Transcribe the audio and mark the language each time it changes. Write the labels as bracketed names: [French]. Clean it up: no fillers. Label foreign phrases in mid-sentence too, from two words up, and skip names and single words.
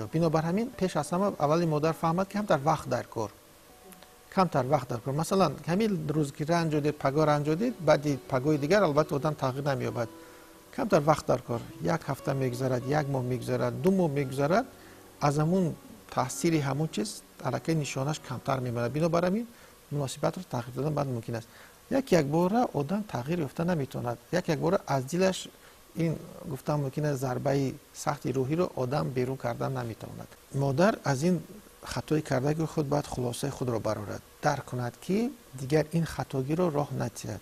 [Tajik] бинобар ҳамин пеш аз ҳама аввалӣ модар фаҳмад ки камтар вақт дар кор. масалан ҳамин рӯз ки ранҷ дид, пагоҳ ранҷ дид, баъд пагоҳи дигар албатта одам тағйир намеёбад. камтар вақт дар кор, як ҳафта мегузарад, як моҳ мегузарад, 2 моҳ мегузарад, аз ҳамун таъсири ҳамон чиз аллакай нишонаш камтар мемонад. бинобар ин муносибатро тағйир додан баъд мумкин аст. як бора одам тағйир ёфта наметавонад. як бора аз дилаш ин гуфтам мумкин аст зарбаи сахти рӯҳиро одам берун кардан наметавонад. модар аз ин хатои кардаги худ бояд хулосаи худро барорад, дарк кунад ки дигар ин хатогиро роҳ натиҳад.